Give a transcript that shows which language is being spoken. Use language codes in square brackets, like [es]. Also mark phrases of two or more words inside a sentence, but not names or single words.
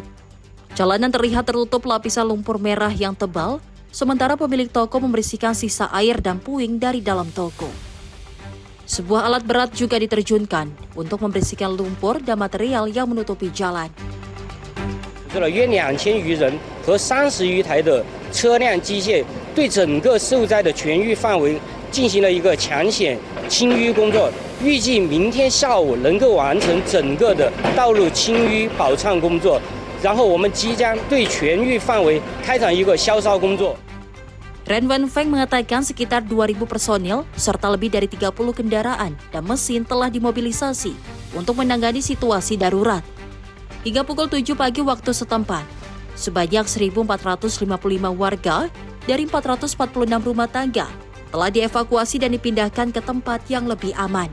[id] Jalanan terlihat tertutup lapisan lumpur merah yang tebal, sementara pemilik toko membersihkan sisa air dan puing dari dalam toko. Sebuah alat berat juga diterjunkan untuk membersihkan lumpur dan material yang menutupi jalan. [zh] 约2000余人和30余台的车辆机械，对整个受灾的全域范围进行了一个抢险清淤工作。预计明天下午能够完成整个的道路清淤保畅工作，然后我们即将对全域范围开展一个消烧工作。 [id] Ren Wenfeng mengatakan sekitar 2.000 personil serta lebih dari 30 kendaraan dan mesin telah dimobilisasi untuk menangani situasi darurat. Hingga pukul 7 pagi waktu setempat, sebanyak 1.455 warga dari 446 rumah tangga telah dievakuasi dan dipindahkan ke tempat yang lebih aman.